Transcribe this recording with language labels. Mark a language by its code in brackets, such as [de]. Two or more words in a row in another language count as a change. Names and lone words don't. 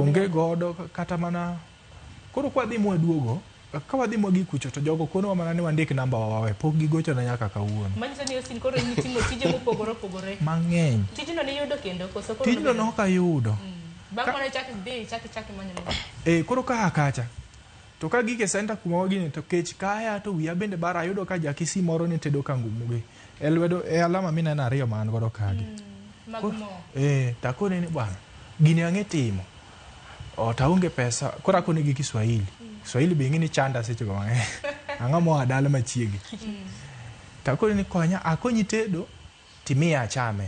[luo] onge godo kata mana koro kwa dhi mwaduogo ka wadhi mwagi kucho to jogo kono mana ni wandik namba wawe pok gigocho na nyaka kawuono manyiso ni osin koro nitimo tije mopogore mang'eny tijno ne yudo kendo koso koro tijno no ka yudo bang' mane chaki manyo koro ka akacha to ka gike center kuma wagine to kech kaya to wiya bende bara ayudo ka jakisi moro ni tedo kangumugi elwedo alama mina na ariyo man godo kagi takone ni bwana gini ang'e timo taonge pesa kora kone gi Kiswahili be ng'ini chanda seche go mang'eny ang'amo adala machiegi takone ni konya akonyi tedo timiya achame